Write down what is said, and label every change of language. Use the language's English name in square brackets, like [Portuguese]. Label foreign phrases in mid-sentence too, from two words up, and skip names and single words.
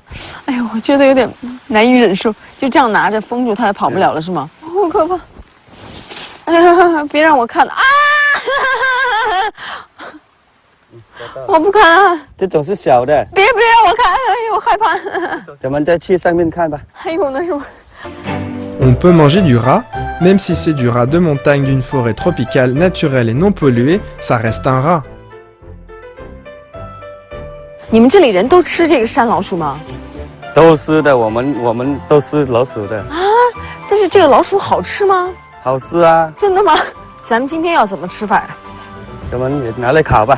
[Chinese] 哎呦，我觉得有点难以忍受，就这样拿着封住它也跑不了了是吗？好可怕！哎呀，别让我看了啊！我不看，这种是小的。别让我看，哎呦，我害怕。咱们再去上面看吧。还有呢是吗？ [French] On peut manger du rat, même si c'est du rat de montagne d'une forêt tropicale naturelle et non polluée, ça reste un rat. [Chinese] 你们这里人都吃这个山老鼠吗？都吃的，我们都吃老鼠的。啊，但是这个老鼠好吃吗？好吃啊。真的吗？咱们今天要怎么吃法啊？咱们也拿来烤吧。